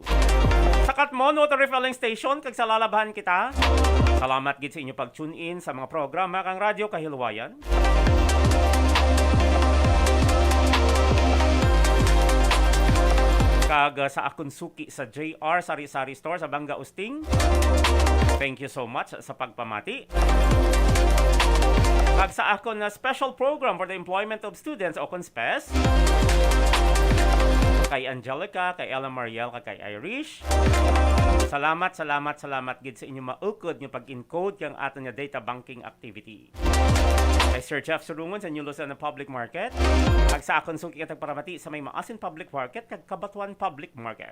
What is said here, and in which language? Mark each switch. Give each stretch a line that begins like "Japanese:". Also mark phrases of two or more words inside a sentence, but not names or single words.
Kinaray-a: Sa Katmon Water Refilling Station kag sa lalabahan kita. Salamat gid sa inyo pag-tune in sa mga programa kang Radyo Kahilwayan. Kag sa akong suki sa JR Sari-Sari Store sa Banga Usting.
English: Thank you so much
Kinaray-a: sa pagpamati. Kag sa akong
English: special program for the employment of students o CONSPES.
Kinaray-a: Kay Angelica, kay Ella Mariel, kay Irish. Salamat gid sa inyo maukod nga pag-encode kang aton nga data banking activity. Kay Sir Jeff Surungon sa New Luzon Public Market. Kag sa akong suki katag paramati sa may Maasin Public Market kag Kabatuan Public Market.